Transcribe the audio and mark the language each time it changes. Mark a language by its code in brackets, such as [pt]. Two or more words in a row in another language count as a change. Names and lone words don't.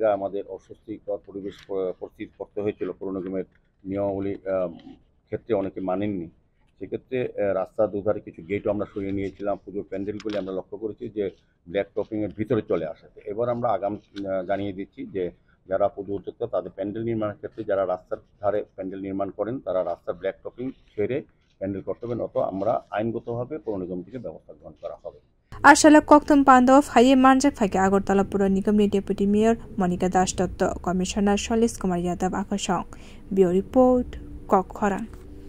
[bn] আমাদের অস্বস্তিকর পরিবেশ পরিস্থিতি করতে হয়েছিল পৌর নিগমের নিয়মাবলী ক্ষেত্রে অনেকে মানেননি সেক্ষেত্রে রাস্তার দুধারে কিছু গেটও আমরা সরিয়ে নিয়েছিলাম পুজোর প্যান্ডেলগুলি আমরা লক্ষ্য করেছি যে [en] black topping-er [bn] ভিতরে চলে আসাতে এবার আমরা আগাম জানিয়ে দিচ্ছি যে যারা পুজো উদ্যোক্তা তাদের প্যান্ডেল নির্মাণের ক্ষেত্রে যারা রাস্তার ধারে প্যান্ডেল নির্মাণ করেন তারা রাস্তার [en] black topping [bn] ছেড়ে প্যান্ডেল করতে হবে নত আমরা আইনগতভাবে পৌর নিগম থেকে ব্যবস্থা গ্রহণ করা হবে [trp] Ashala kokthum pandao phaye manjak phage Agartala Pura Nigamni [en] Deputy Mayor [trp] Monica Das Dotto Commissioner Sholis Kumar Yadav Akashong [en] Bureau Report [trp] Kokkhora